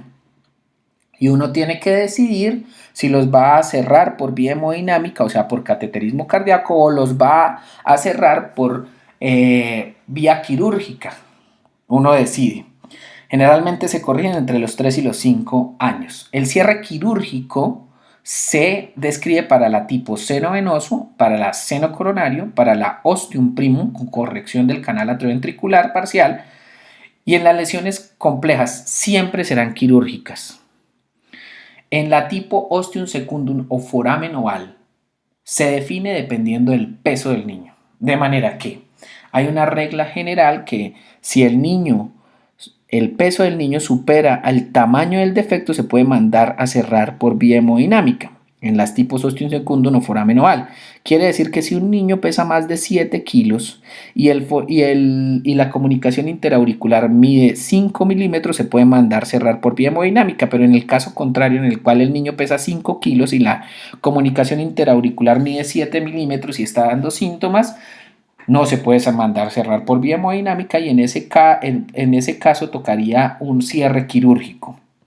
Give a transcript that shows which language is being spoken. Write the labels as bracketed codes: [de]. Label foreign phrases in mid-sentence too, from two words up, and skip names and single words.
[es] Y uno tiene que decidir si los va a cerrar por vía hemodinámica, o sea, por cateterismo cardíaco, o los va a cerrar por vía quirúrgica. Uno decide. Generalmente se corrigen entre los 3 y los 5 años. El cierre quirúrgico se describe para la tipo seno venoso, para la seno coronario, para la ostium primum con corrección del canal atrioventricular parcial, y en las lesiones complejas siempre serán quirúrgicas. En la tipo ostium secundum o foramen oval se define dependiendo del peso del niño, de manera que hay una regla general que si el peso del niño supera el tamaño del defecto, se puede mandar a cerrar por vía hemodinámica. En las tipos ostium secundum o foramen oval, quiere decir que si un niño pesa más de 7 kilos y la comunicación interauricular mide 5 milímetros, se puede mandar cerrar por vía hemodinámica. Pero en el caso contrario, en el cual el niño pesa 5 kilos y la comunicación interauricular mide 7 milímetros y está dando síntomas, no se puede mandar cerrar por vía hemodinámica, y en ese caso tocaría un cierre quirúrgico.